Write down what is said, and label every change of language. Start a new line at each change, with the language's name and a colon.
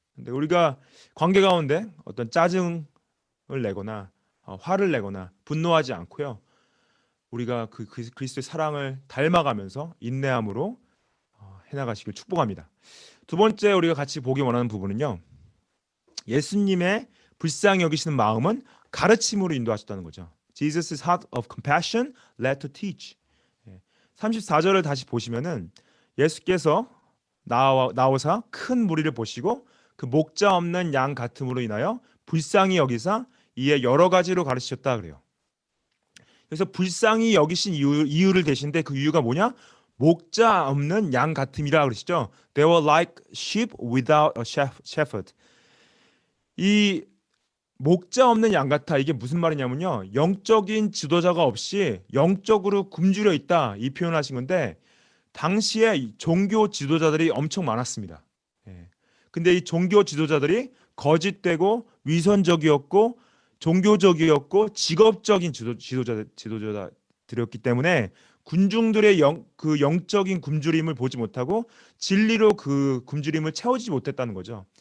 Korean: 근데 우리가 관계 가운데 어떤 짜증을 내거나 화를 내거나 분노하지 않고요. 우리가 그 그리스도의 사랑을 닮아가면서 인내함으로 해나가시길 축복합니다. 두 번째 우리가 같이 보기 원하는 부분은요. 예수님의 불쌍히 여기시는 마음은 가르침으로 인도하셨다는 거죠.
English: Jesus' heart of compassion led to teach.
Korean: 34절을 다시 보시면은 예수께서 나오사 큰 무리를 보시고 그 목자 없는 양 같음으로 인하여 불쌍히 여기사 이에 여러 가지로 가르치셨다 그래요. 그래서 불쌍히 여기신 이유를 대신데 그 이유가 뭐냐? 목자 없는 양 같음이라 그러시죠.
English: They were like sheep without a shepherd.
Korean: 이 목자 없는 양 같아. 이게 무슨 말이냐면요. 영적인 지도자가 없이 영적으로 굶주려 있다. 이 표현을 하신 건데 당시에 종교 지도자들이 엄청 많았습니다. 예. 근데 이 종교 지도자들이 거짓되고 위선적이었고 종교적이었고 직업적인 지도자들이었기 때문에 군중들의 영적인 굶주림을 보지 못하고 진리로 그 굶주림을 채우지 못했다는 거죠.